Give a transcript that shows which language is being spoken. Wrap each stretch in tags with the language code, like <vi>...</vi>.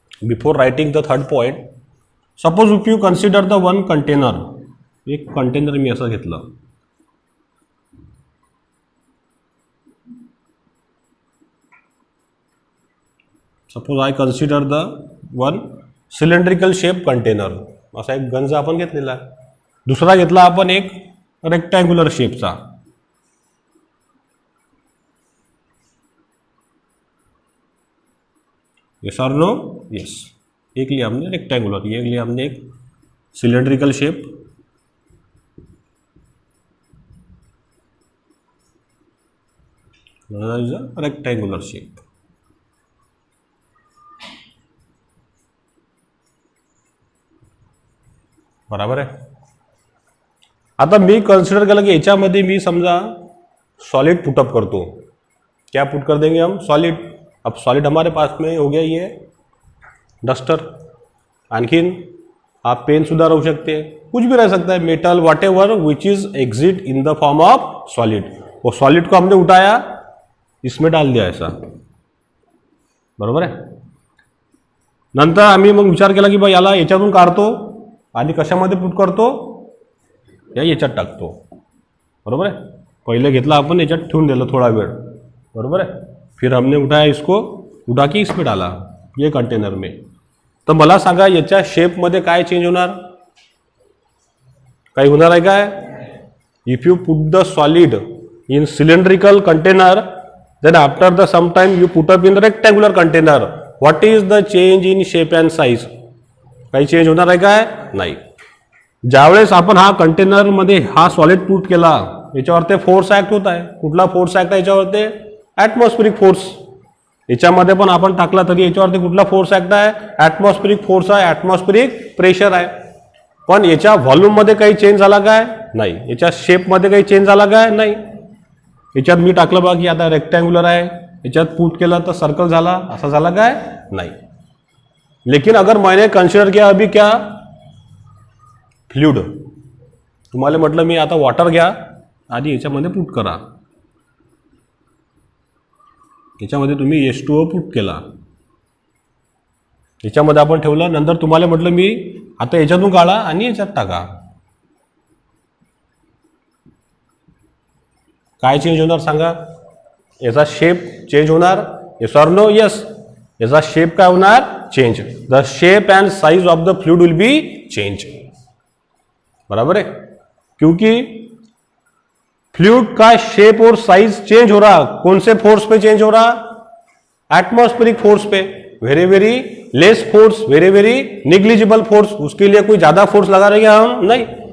<en>Before writing the third point, suppose if you consider the one container.</en> <mr>एक container मी असं घेतलं.</mr> <en>Suppose I consider the one cylindrical shape container.</en> <mr>असा एक गंज आपण घेतलेला. दुसरा घेतला आपण एक रेक्टँग्युलर शेपचा.</mr> <hi>यस और नो? यस. एक लिया हमने रेक्टेंगुलर, ये लिया हमने एक सिलेंड्रिकल शेप.</hi> <en>Rectangular shape.</en> <mr>बराबर आहे. आता मी कन्सिडर केलं की याच्यामध्ये मी समजा सॉलिड पुटअप करतो.</mr> <hi>क्या पुट कर देंगे हम? सॉलिड. अब सॉलिड हमारे पास में हो गया ये</hi> <en>duster,</en> <mr>आणखीन आप पेन सुद्धा राहू शकते,</mr> <hi>कुछ भी रह सकता है,</hi> <en>Metal whatever which is exit in the form of solid.</en> <hi>वो सॉलिड को हमने उठाया, इसमें डाल दिया ऐसा,</hi> <mr>बरोबर आहे. नंतर आम्ही मग विचार केला की बा याला याच्यातून काढतो आणि कशामध्ये पुट करतो, याच्यात टाकतो, बरोबर आहे. पहिले घेतला आपण, याच्यात ठेवून दिलं थोडा वेळ, बरोबर आहे.</mr> <hi>फिर हमने उठाया इसको, उठा के इसमें डाला ये कंटेनर में.</hi> <mr>तर मला सांगा याच्या शेपमध्ये काय चेंज होणार, काही होणार आहे काय.</mr> <en>if you put the solid in cylindrical container, then after the some time you put up in the rectangular container, what is the change in shape and size,</en> <mr>काही चेंज होणार आहे काय, नाही. ज्यावेळेस आपण हा कंटेनर मध्ये हा सॉलिड पुट केला, याच्यावरती फोर्स ऍक्ट होत आहे. कुठला फोर्स ऍक्ट आहे याच्यावरती, ॲटमॉस्फेरिक फोर्स. याच्यामध्ये पण आपण टाकला तरी याच्यावरती कुठला फोर्स ऍक्ट आहे, ॲटमॉस्फेरिक फोर्स आहे, ॲटमॉस्फेरिक प्रेशर आहे. पण याच्या व्हॉल्यूम मध्ये काही चेंज झाला काय, नाही. याच्या शेप मध्ये काही चेंज झाला काय, नाही. याच्यात मी टाकलं बघा की आता रेक्टँग्युलर आहे, याच्यात पुट केलं तर सर्कल झाला, असा झाला काय, नाही.</mr> <hi>लेकिन अगर मैंने कंसिडर किया अभी क्या,</hi> <mr>फ्लूइड, तुम्हाला म्हटलं मी आता वॉटर घ्या आणि याच्यामध्ये पुट करा, याच्यामध्ये तुम्ही H2O पुट केला, याच्यामध्ये आपण ठेवलं. नंतर तुम्हाला म्हटलं मी आता याच्यातून काढा आणि याच्यात टाका, काय चेंज होणार सांगा. याचा शेप चेंज होणार, येस ऑर नो, येस. याचा शेप काय होणार, change.</mr> <en>the shape and size of the fluid will be change,</en> <hi>बराबर है. क्योंकि फ्लूइड का शेप और साइज चेंज हो रहा, कौन से फोर्स पे चेंज हो रहा, एटमॉस्फेरिक फोर्स पे. Very very less force, very very negligible force, उसके लिए कोई ज्यादा फोर्स लगा रहे हैं हम, नहीं.</hi>